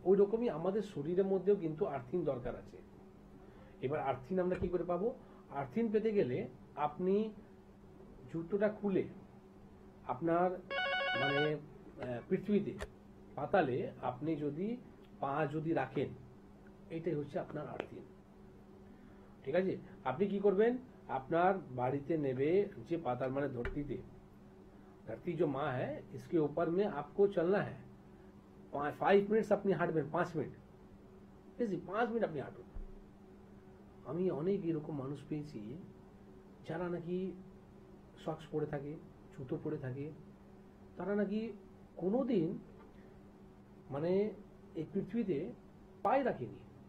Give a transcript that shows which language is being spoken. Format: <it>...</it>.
<bn>ওই রকমই আমাদের শরীরের মধ্যেও কিন্তু আর্থিং দরকার আছে। এবার আর্থিং আমরা কি করে পাবো? আর্থিং পেতে গেলে আপনি জুতোটা খুলে আপনার মানে পৃথিবীতে পাতালে আপনি যদি পা যদি রাখেন, এইটাই হচ্ছে আপনার আর্থিং। ঠিক আছে? আপনি কি করবেন? আপনার বাড়িতে নেবে যে পাতাল মানে</bn> <hi>धरती जो माँ है, इसके ऊपर में आपको चलना है।</hi> <bn>5 मिनट्स আপনি হাঁটবেন, 5 মিনিট, বেশি 5 মিনিট আপনি হাঁটুন। আমি অনেক এরকম মানুষ পেয়েছি যারা নাকি সক্স পরে থাকে, জুতো পরে থাকে, তারা নাকি কোনোদিন মানে এই পৃথিবীতে পায়ে রাখেনি।</bn>